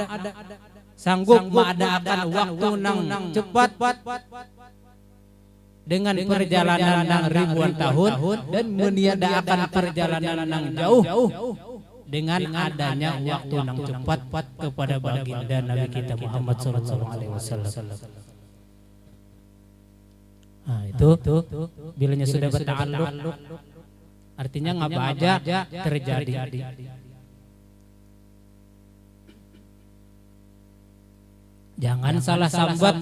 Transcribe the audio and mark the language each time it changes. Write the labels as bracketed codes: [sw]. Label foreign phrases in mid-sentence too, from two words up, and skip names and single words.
[id] Sanggup mengadakan waktu yang cepat dengan perjalanan yang ribuan tahun dan meniadakan perjalanan yang jauh dengan adanya waktu yang cepat kepada baginda Nabi kita Muhammad SAW. [bjn] Nah, itu bilanya sudah berta'alluq artinya ngapa aja terjadi. Jangan salah sambat.